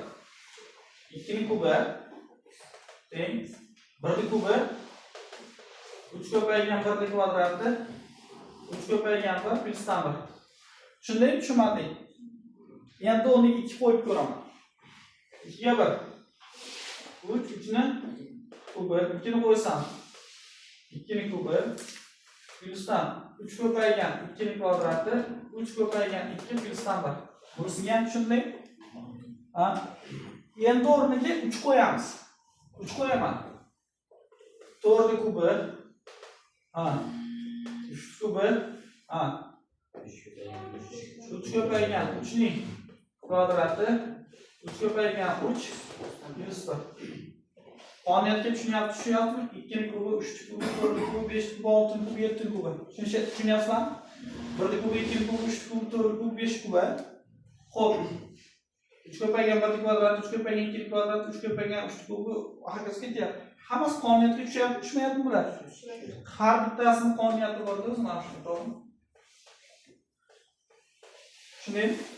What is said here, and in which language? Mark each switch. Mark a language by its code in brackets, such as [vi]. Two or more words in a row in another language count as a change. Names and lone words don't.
[uz] 2 ning kubi teng 1 ning kubi 3 ko'paygan 1 ning kvadrati 3 ko'paygan 1 plyusdan 1. Tushundingmi, tushunmading? Endi o'rniga 2 qo'yib ko'raman. 2 ga 1. 3 ni kubi 2 ni qo'ysam 2 ning kubi plyusdan 3 ko'paygan 2 ning kvadrati 3 ko'paygan 2 plyusdan 1. Bunisiga ham tushundingmi? Endi o'rniga 3 qo'yamiz. 3 qo'yaman. 4 ning kubi 3 kubi Ha. 3 ko'paygan 3 ning kvadrati 3 ko'paygan 3 + 1. Qonuniyatga tushunyaptimi? 2 ning kubi, 3 ning kubi, 4 ning kubi, 5 ning kubi, 6 ning kubi, 7 ning kubi. Tushunyapsizlarmi? 1 ning kubi, 2 ning kubi, 3 ning kubi, 4 ning kubi, 5 ning kubi. Xo'p. 3 ko'paygan 1 ning kvadrati, 3 ko'paygan 2 ning kvadrati, 3 ko'paygan 3 ning kubi hokazo ketyapti. Hammasi qonuniyatga tushmayaptimi bular? Har bittasini qonuniyati bor o'zi mana shu, to'g'rimi? Tushundingmi?